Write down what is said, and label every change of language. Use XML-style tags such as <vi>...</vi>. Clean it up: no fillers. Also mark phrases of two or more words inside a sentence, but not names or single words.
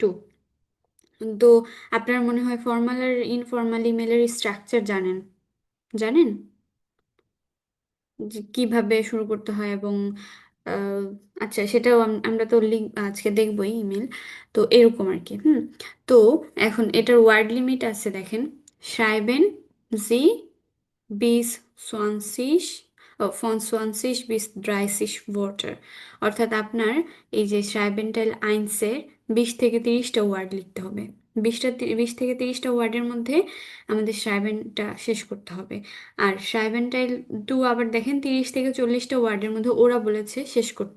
<bn>তো আপনার মনে হয় ফর্মাল আর ইনফর্মাল ইমেলের স্ট্রাকচার জানেন? জানেন যে কিভাবে শুরু করতে হয়, এবং আহ, আচ্ছা, সেটাও আমরা তো আজকে দেখবোই ইমেল। তো এরকম আর কি। তো এখন এটার ওয়ার্ড লিমিট আছে, দেখেন।</bn> <de>schreiben Sie bis 20 von 20 bis 30 Wörter।</de> <bn>অর্থাৎ আপনার এই যে</bn> <de>Schreiben Teil eins</de> <bn>20 থেকে 30টা ওয়ার্ড লিখতে হবে। 20 থেকে 30টা ওয়ার্ডের মধ্যে আমাদের শ্রাইবেনটা শেষ করতে হবে। আর শ্রাইবেন্টাইল টু আবার দেখেন 30 থেকে 40টা ওয়ার্ডের মধ্যে ওরা বলেছে শেষ করতে।</bn>